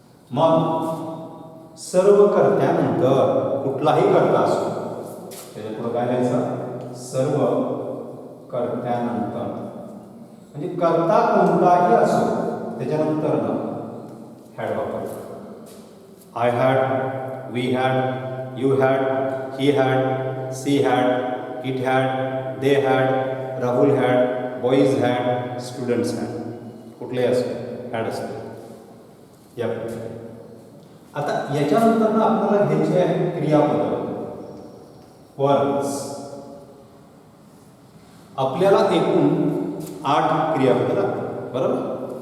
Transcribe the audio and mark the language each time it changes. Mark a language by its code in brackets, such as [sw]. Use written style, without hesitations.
[mr] मग सर्व कर्त्यानंतर कुठलाही कर्ता असो त्याच्या पुढे काय लिहायचं? सर्व कर्त्यानंतर, म्हणजे कर्ता कोणताही असो त्याच्यानंतर हॅड वापरतो. [en] I had, we had, you had, he had, she had, it had, they had, Rahul had, boys had, students had. [mr] कुठलेही असो हॅड असतो. या आता याच्यानंतर आपल्याला घ्यायचे आहे क्रियापद, वर्ब्स. आपल्याला एकूण 8 क्रियापद लागतात, बरोबर?